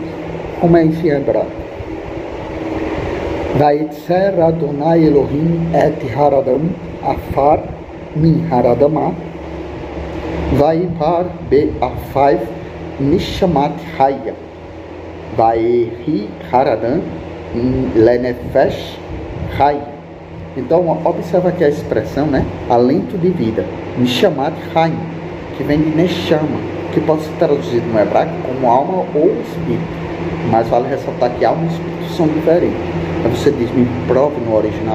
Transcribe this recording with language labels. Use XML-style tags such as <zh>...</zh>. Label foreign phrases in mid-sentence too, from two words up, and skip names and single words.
<pt>Como é isso em hebraico?</pt> <he>ויצר אדני אלהים את האדם עפר מן האדמה, ויפח באפיו נשמת חיה, ויהי האדם לנפש חיה.</he> <pt>Então, observa aqui a expressão, né? Alento de vida,</pt> <he>נשמת חיים,</he> <pt>que vem de Neshama, que pode ser traduzido no hebraico como alma ou espírito. Mas vale ressaltar que alma e espírito são diferentes. Aí você diz, me prove no original.</pt>